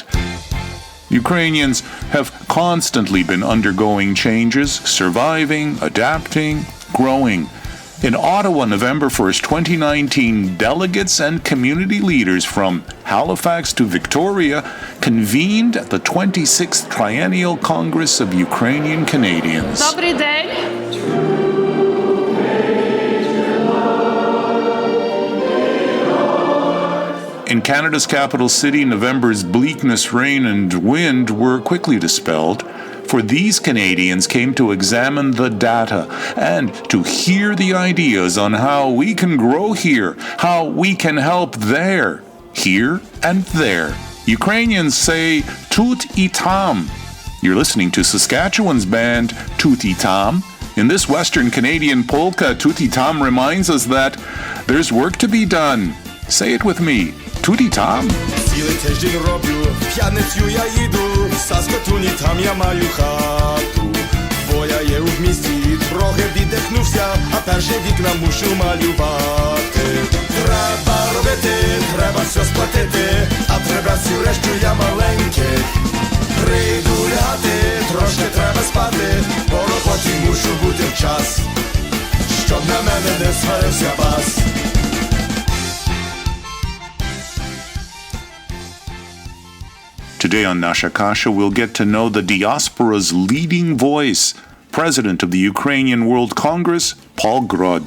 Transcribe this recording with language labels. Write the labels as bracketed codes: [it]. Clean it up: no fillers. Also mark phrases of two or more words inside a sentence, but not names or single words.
[en] Ukrainians have constantly been undergoing changes, surviving, adapting, growing. In Ottawa, November 1st, 2019, delegates and community leaders from Halifax to Victoria convened at the 26th Triennial Congress of Ukrainian Canadians. [uk] Добрий день. [en] In Canada's capital city, November's bleakness, rain, and wind were quickly dispelled. For these Canadians came to examine the data and to hear the ideas on how we can grow here, how we can help there, here and there. Ukrainians say Tut Itam. You're listening to Saskatchewan's band Tut Itam. In this Western Canadian polka, Tut Itam reminds us that there's work to be done. Say it with me. Tut Itam. [uk] Цілий тиждень роблю, в п'ятницю я їду, в Саскатуні там я маю хату. Бо я є в місті, трохи віддихнувся, а перші вікна мушу малювати. Треба робити, треба все сплатити, а треба всю решту я маленький. Прийду лягати, трошки треба спати, по роботі мушу бути в час, щоб на мене не сварився бас. [en] Today on Nasha Kasha, we'll get to know the diaspora's leading voice, President of the Ukrainian World Congress, Paul Grod.